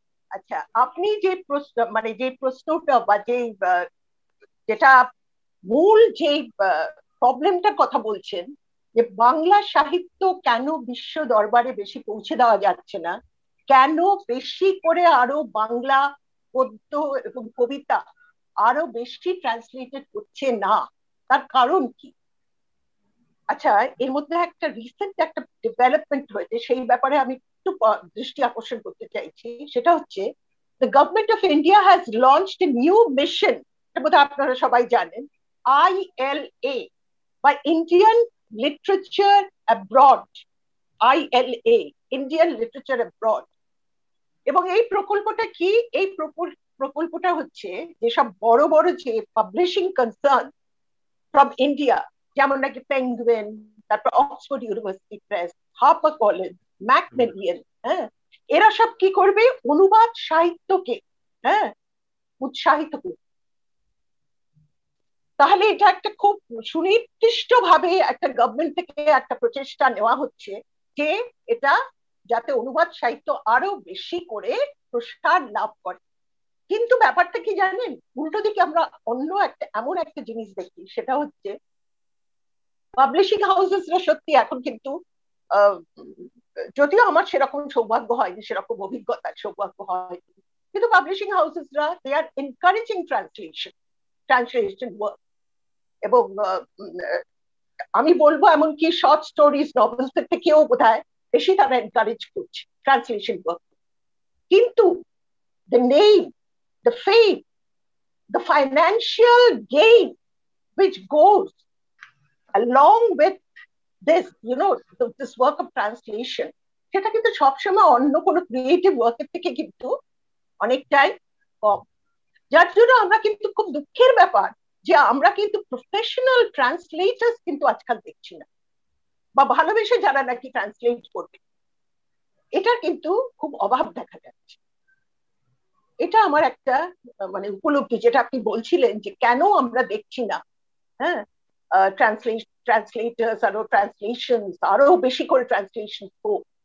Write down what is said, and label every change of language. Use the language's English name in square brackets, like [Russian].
[Bangla] আচ্ছা, আপনি যে প্রশ্ন, মানে যে প্রশ্নটা বা যেটা মূল যে প্রবলেমটার কথা বলছেন, যে বাংলা সাহিত্য কেন বিশ্ব দরবারে বেশি পৌঁছে দেওয়া যাচ্ছে না, কেন বেশি করে আরো বাংলা গদ্য এবং কবিতা আরো বেশি ট্রান্সলেটেড হচ্ছে না, তার কারণ কি? আচ্ছা, এর মধ্যে একটা রিসেন্ট একটা ডেভেলপমেন্ট হয়েছে, সেই ব্যাপারে আমি একটু দৃষ্টি আকর্ষণ করতে চাইছি। সেটা হচ্ছে, [English] the government of India has launched a new mission, [Bangla] এটা বোধহয় আপনারা সবাই জানেন, [English] ILA, by Indian Literature Abroad, ILA, Indian Literature Abroad। [Bangla] এবং এই প্রকল্পটা কি? এই প্রকল্পটা হচ্ছে যেসব বড় বড় যে পাবলিশিং কনসার্ন ফ্রম ইন্ডিয়া, যেমন নাকি পেঙ্গুইন, তারপর Oxford university press, Harper college, ম্যাকমিলিয়ান, হ্যাঁ, এরা সব কি করবে? অনুবাদ সাহিত্যকে উৎসাহিত করবে। তাহলে এটা একটা খুব সুনির্দিষ্ট ভাবে একটা গভর্নমেন্ট থেকে একটা প্রচেষ্টা নেওয়া হচ্ছে যে এটা যাতে অনুবাদ সাহিত্য আরো বেশি করে প্রসার লাভ করে। কিন্তু ব্যাপারটা কি জানেন, উল্টো দিকে আমরা অন্য একটা এমন একটা জিনিস দেখি, সেটা হচ্ছে পাবলিশিং হাউসেসরা সত্যি এখন কিন্তু, যদিও আমার সেরকম সৌভাগ্য হয়নি, সেরকম অভিজ্ঞতার সৌভাগ্য হয়নি, কিন্তু পাবলিশিং হাউসেসরা [English] They are encouraging translation work. [Bangla] এবং আমি বলবো এমনকি শর্ট স্টোরিজ, নভেলস এর থেকেও বোধহয় বেশি তারা এনকারেজ করছে ট্রান্সলেশন ওয়ার্ক। [English] কিন্তু the name, the fame, the financial gain which goes along with this, this work of translation, [Bangla] সেটা কিন্তু সবসময় অন্য কোনো ক্রিয়েটিভ ওয়ার্কের থেকে কিন্তু অনেকটাই কম। যার জন্য আমরা কিন্তু খুব দুঃখের ব্যাপার যে আমরা কিন্তু প্রফেশনাল ট্রান্সলেটার্স কিন্তু আজকাল দেখছি না, বা ভালোবেসে যারা নাকি ট্রান্সলেট করবে, এটা কিন্তু খুব অভাব দেখা যাচ্ছে। এটা আমার একটা মানে উপলব্ধি, যেটা আপনি বলছিলেন যে কেন আমরা দেখছি না ট্রান্সলেটার্স আরো ট্রান্সলেশনস, আরো বেশি করে ট্রান্সলেশন হোক।